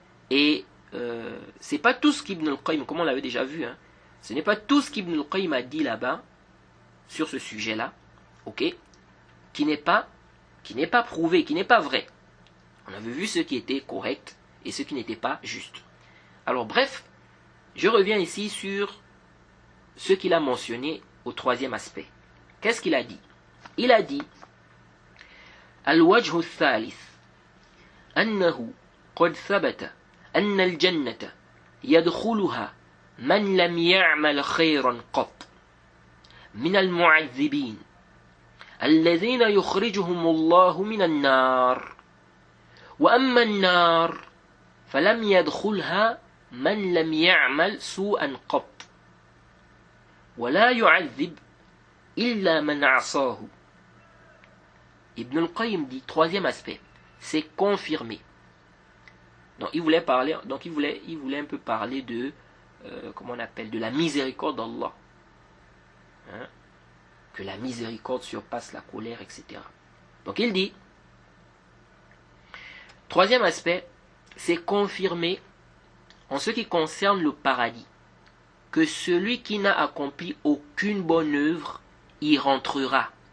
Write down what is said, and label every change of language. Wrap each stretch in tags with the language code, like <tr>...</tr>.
<fr>Et c'est pas tout ce qu'Ibn al-Qayyim, comme on l'avait déjà vu, hein, ce n'est pas tout ce qu'Ibn al-Qayyim a dit là-bas sur ce sujet-là, ok, qui n'est pas prouvé, qui n'est pas vrai. On avait vu ce qui était correct et ce qui n'était pas juste. Alors bref, je reviens ici sur ce qu'il a mentionné au troisième aspect. Qu'est-ce qu'il a dit? Il a dit</fr> <ar>Al-wajhu al-thalith أنه قد ثبت أن الجنة يدخلها من لم يعمل خيرا قط من المعذبين الذين يخرجهم الله من النار وأما النار فلم يدخلها من لم يعمل سوءا قط ولا يعذب illa man a'sahu.</ar> <fr>Ibn al-Qayyim dit, troisième aspect, c'est confirmer. Donc il voulait un peu parler de, comment on appelle, de la miséricorde d'Allah. Hein? Que la miséricorde surpasse la colère, etc. Donc il dit, troisième aspect, c'est confirmer en ce qui concerne le paradis, que celui qui n'a accompli aucune bonne œuvre y rentrera.</fr>